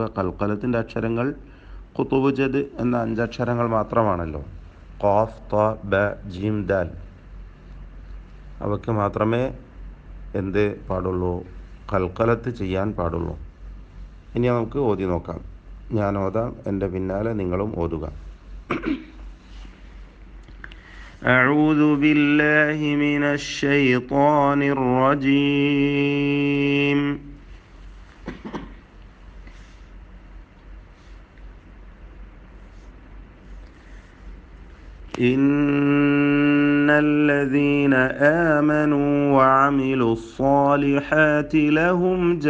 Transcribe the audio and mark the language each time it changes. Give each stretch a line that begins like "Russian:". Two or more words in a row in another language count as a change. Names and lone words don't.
Malayalam: കൽക്കലത്തിൻ്റെ അക്ഷരങ്ങൾ
Arabic: قطب جد
Malayalam: എന്ന 5 അക്ഷരങ്ങൾ മാത്രമാണല്ലോ. ഖാഫ്, ത, ബ, ജീം, ദാൽ. അവയ്ക്ക് മാത്രമേ എന്ത് പാടുള്ളൂ? കൽക്കലത്ത് ചെയ്യാൻ പാടുള്ളൂ. ഇനി നമുക്ക് ഓതി നോക്കാം. ഞാൻ ഓതാം, എൻ്റെ പിന്നാലെ നിങ്ങളും ഓതുക.
Arabic: أعوذ بالله من الشيطان الرجيم. إن الذين آمنوا وعملوا الصالحات لهم